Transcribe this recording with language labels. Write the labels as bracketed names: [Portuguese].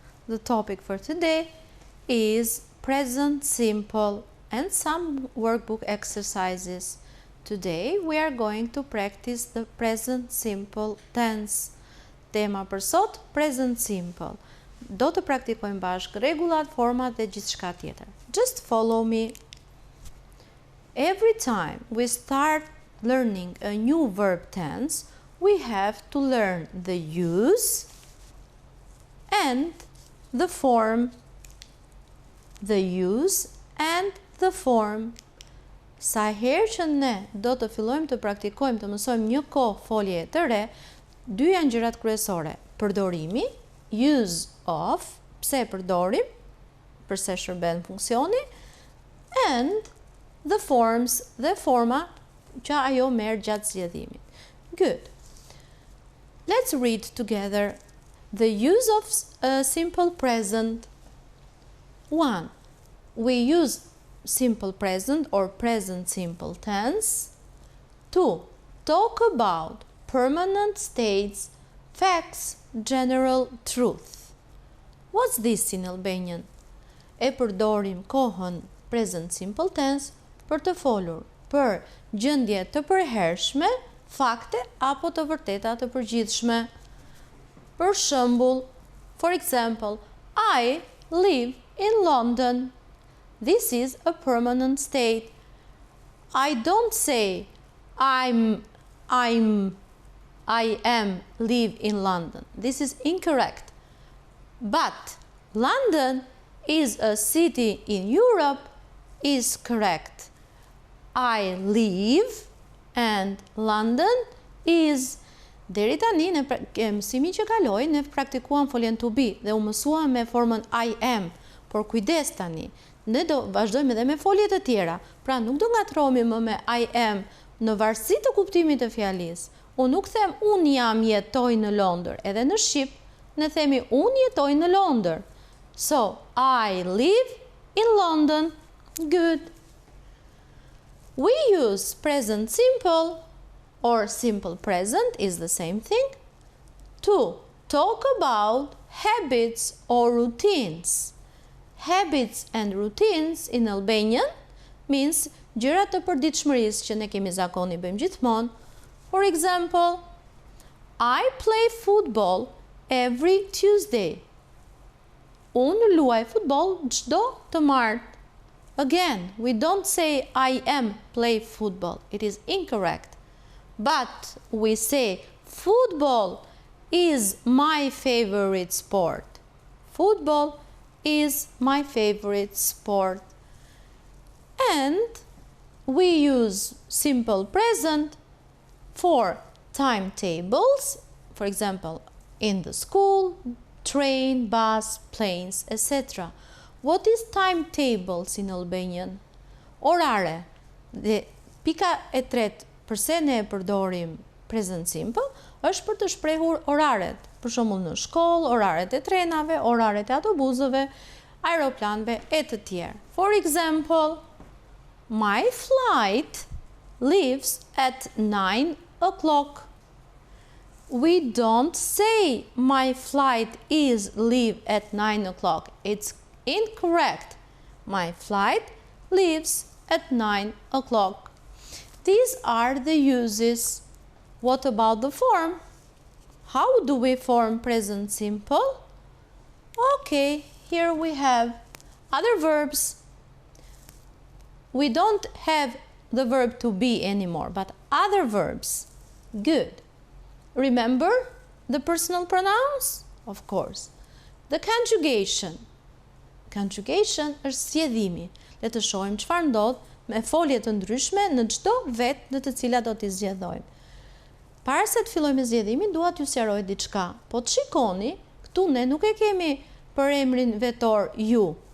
[English] The topic for today is present simple and some workbook exercises. Today we are going to practice the present simple tense. [Albanian] Tema për sot, present simple. Do të praktikojmë bashkë rregullat, format dhe gjithçka tjetër. [English] Just follow me. Every time we start learning a new verb tense, we have to learn the use and the form. The use and the form. [Albanian] Sa herë që ne do të fillojmë të praktikojmë, të mësojmë një kohë folje të re, dy janë gjërat kryesore. Përdorimi, [English] use of, [Albanian] pse e përdorim, përse shërben funksioni, [English] and the forms, [Albanian] dhe forma që ajo merr gjatë zgjedhimit. [English] Good. Let's read together the use of simple present. 1. We use simple present or present simple tense. 2. Talk about permanent states, facts, general truth. What's this in Albanian? [Albanian] E përdorim kohën present simple tense për të folur për gjendje të përhershme, fakte apo të vërteta të përgjithshme. Për shembull, [English] for example, I live in London. This is a permanent state. I don't say I live in London. This is incorrect. But London is a city in Europe is correct. I live and London is. [Albanian] Deri tani në mësimin që kaloi ne praktikuam foljen to be dhe u mësuam me formën I am, por kujdes tani, ne do vazhdojmë edhe me folje të tjera. Pra nuk do ngatrohemi më me I am në varësi të kuptimit të fjalisë. Unë nuk them unë jam jetoj në Londër, edhe në shqip ne themi unë jetoj në Londër. [English] So, I live in London. Good. We use present simple or simple present is the same thing to talk about habits or routines. Habits and routines in Albanian means [Albanian] gjërat të përditshmërisë që ne kemi zakoni bëjmë gjithmonë. [English] For example, I play football every Tuesday. [Albanian] Unë luaj futboll çdo të martë. [English] Again, we don't say I am play football. It is incorrect. But we say football is my favorite sport. Football is my favorite sport. And we use simple present for timetables, for example, in the school, train, bus, planes, etc. What is timetables in Albanian? [Albanian] Orare. Dhe pika e tretë përse ne e përdorim present simple, është për të shprehur oraret. Për shembull në shkollë, oraret e trenave, oraret e autobusëve, aeroplanëve e të tjerë. [English] For example, my flight leaves at 9 o'clock. We don't say my flight is leave at 9 o'clock. It's incorrect. My flight leaves at 9 o'clock. These are the uses. What about the form? How do we form present simple? Okay, here we have other verbs. We don't have the verb to be anymore, but other verbs. Good. Remember the personal pronouns? Of course. The conjugation. [Albanian] Conjugation është zgjedhimi. Le të shohim çfarë ndodh me folje të ndryshme në çdo vetë në të cilat do t'i zgjedhojmë. Para se të fillojmë me zgjedhimin, dua t'ju sqaroj diçka. Po të shikoni, këtu ne nuk e kemi për emrin vetor ju.